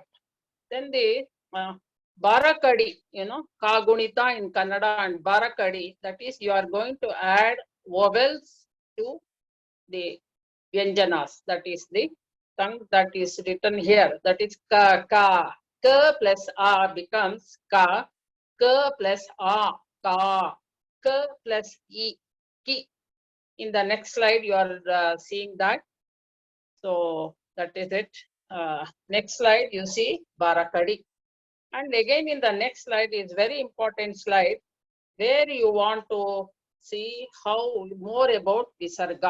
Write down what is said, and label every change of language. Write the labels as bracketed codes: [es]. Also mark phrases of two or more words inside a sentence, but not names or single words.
[en] Then the barakadi, kagunita in Kannada and barakadi, that is you are going to add vowels to the vyanjanas, that is the tongue that is written here, that is ka, ka. Ka plus a becomes ka, ka plus a, ka, ka plus e, ki. In the next slide, you are seeing that. So that is it. Next slide, you see barakadi. And again in the next slide is very important slide where you want to see how more about visarga.